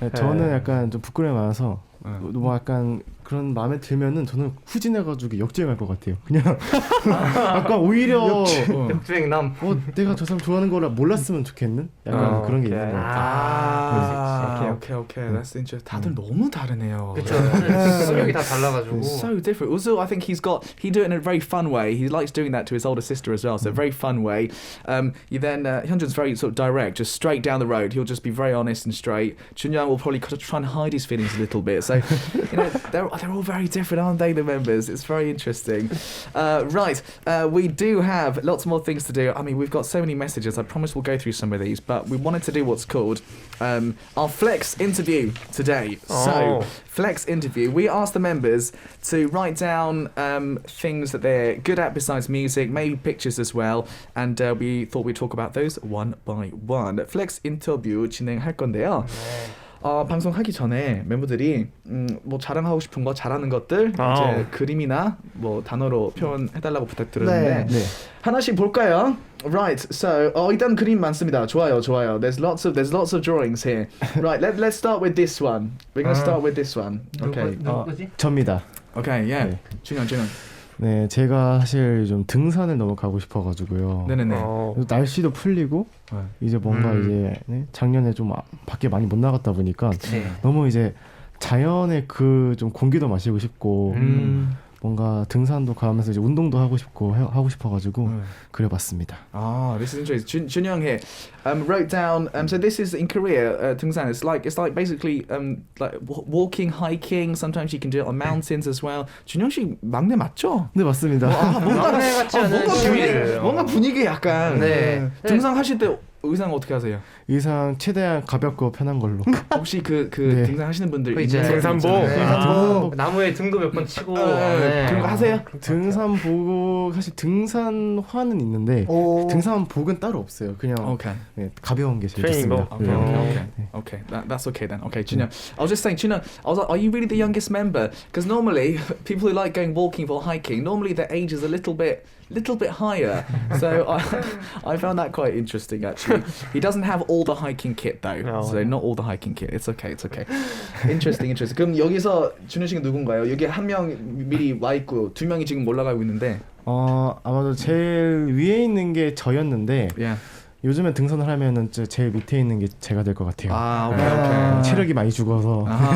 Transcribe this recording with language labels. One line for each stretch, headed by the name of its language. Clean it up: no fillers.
Korean: 저는 약간 좀 부끄러움이 많아서 뭐 약간 그런 마음에 들면은 저는 후진해가지고 역주행할 것 같아요. 그냥 약간 오히려 역주행남. 내가 저 사람 좋아하는 거라 몰랐으면 좋겠는 약간 그런 게 있는 것 같아요.
English: Okay. That's interesting.
Korean: 다들 너무 다르네요. 그렇죠. 성격이 다 달라가지고.
English: So different. Also, I think he do it in a very fun way. He likes doing that to his older sister as well. So a very fun way. You then Hyunjin's very sort of direct, just straight down the road. He'll just be very honest and straight. Junyoung will probably try and hide his feelings a little bit. So you know they're all very different, aren't they? The members. It's very interesting. Right. We do have lots more things to do. I mean, we've got so many messages. I promise we'll go through some of these, but we wanted to do what's called our Flex interview today. So Flex interview. We asked the members to write down things that they're good at besides music, maybe pictures as well, and we thought we'd talk about those one by one.
Korean: Flex 인터뷰 진행할 건데요. 방송하기 전에 멤버들이 뭐 자랑하고 싶은 거 잘하는 것들 이제 그림이나 뭐 단어로 표현해달라고 부탁드렸는데 하나씩 볼까요?
English: Right, so
Korean: 일단 그림 많습니다. 좋아요.
English: There's lots of drawings here. Right, let's start with this one. We're gonna start with this one. Okay.
Korean: 누구지? 접니다.
English: Okay, yeah.
Korean: 네. 준영. 네, 제가 사실 좀 등산을 너무 가고 싶어가지고요. 네네네. 날씨도 풀리고 이제 뭔가 이제 작년에 좀 밖에 많이 못 나갔다 보니까 너무 이제 자연의 그 좀 공기도 마시고 싶고 뭔가 등산도 가면서 이제 운동도 하고 싶어가지고 그려봤습니다.
English: This is interesting. 준영 here wrote down. So this is in Korea. 등산. It's like basically like walking, hiking. Sometimes you can do it on mountains as well.
Korean: 준영 씨 막내 맞죠? 네, 맞습니다. 막내 같지 않은 뭔가 분위기 약간. 네. 등산 하실 때 의상 어떻게 하세요? 의상 최대한 가볍고 편한 걸로. 혹시 그 네. 등산 하시는 분들 이제 등산복. 나무에 등도 몇 번 치고 그런 거 하세요? 등산복 사실 등산화는 있는데 등산복은 따로 없어요. 그냥 가벼운 게 제일 좋습니다.
English: Okay. That's okay then. Okay, Junyoung. I was just saying, Junyoung, are you really the youngest member? Because normally people who like going walking or hiking, normally their age is a little bit higher. So I found that quite interesting actually. He doesn't have all the hiking kit though. So not all the hiking kit. It's okay. Interesting.
Korean: 그럼 여기서 준현 씨가 누군가요? 여기 한 명 미리 와 있고 두 명이 지금 올라가고 있는데. 아마도 제일 위에 있는 게 저였는데. 요즘에 등산을 하면은 제일 밑에 있는 게 제가 될 것 같아요. 오케이. 체력이 많이 죽어서.